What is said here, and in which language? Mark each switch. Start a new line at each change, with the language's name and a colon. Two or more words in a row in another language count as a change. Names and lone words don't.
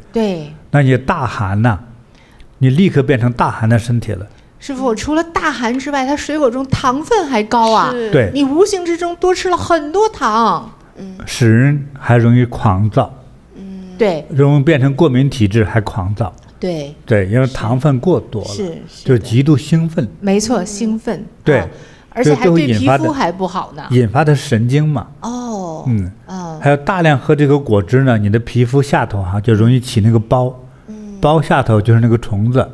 Chinese: 對。那你大寒呢，你立刻變成大寒的身體了。師傅，除了大寒之外，它水果中糖分還高啊！對，你無形之中多吃了很多糖，使人還容易狂躁，對，容易變成過敏體質，還狂躁，對，因為糖分過多了，就極度興奮，沒錯，興奮，對，而且還對皮膚還不好呢，引發的神經嘛，還有大量喝這個果汁呢，你的皮膚下頭哈就容易起那個包，包下頭就是那個蟲子。